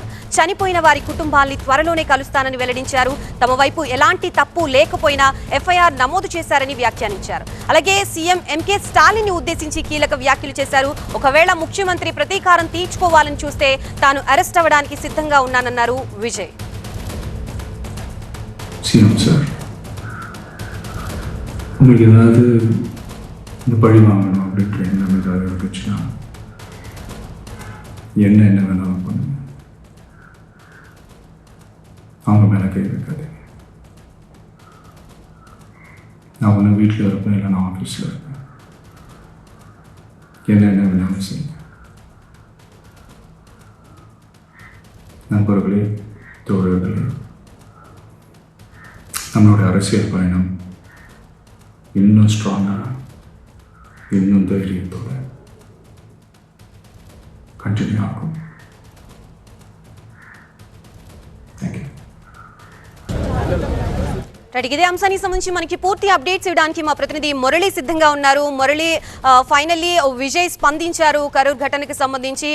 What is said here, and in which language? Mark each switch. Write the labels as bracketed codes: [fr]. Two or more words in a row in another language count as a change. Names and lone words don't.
[te] చనిపోయిన వారి కుటుంబాల్ని త్వరలోనే కలుస్తానని వెల్లడించారు. తమ వైపు ఎలాంటి తప్పు లేకపోయినా ఎఫ్ఐఆర్ నమోదు చేశారని వ్యాఖ్యానించారు. అలాగే సీఎం ఎంకే స్టాలిన్ ని ఉద్దేశించి కీలక వ్యాఖ్యలు చేశారు. ఒకవేళ ముఖ్యమంత్రి ప్రతీకారం తీర్చుకోవాలని చూస్తే తాను అరెస్ట్ అవ్వడానికి సిద్ధంగా ఉన్నానన్నారు విజయ్. [ta] Sim, சார் உங்களுக்கு ஏதாவது இந்த பழி வாங்கணும் அப்படி ட்ரெயினில் ஏதாவது இருந்துச்சுன்னா என்ன வேணாலும் பண்ணுங்க, அவங்க மேலே கை வைக்காதீங்க. நான் ஒன்று வீட்டில் இருப்பேன், இல்லை நான் ஆஃபீஸில் இருப்பேன். என்ன வேணாலும் செய்யுங்க. நண்பர்களே, தோழர்களே, நம்மளுடைய அரசியல் பயணம் இன்னும் ஸ்ட்ராங்காக, இன்னும் தைரியத்தோட కంటిన్యూ ఆகும். [en] thank you. [te] రైట్, ఇదే అంశానికి సంబంధించి మనకి పూర్తి అప్డేట్స్ ఇవ్వడానికి మా ప్రతినిధి మురళి సిద్ధంగా ఉన్నారు. మురళి, ఫైనల్లీ విజయ్ స్పందించారు కరూర్ ఘటనకి సంబంధించి.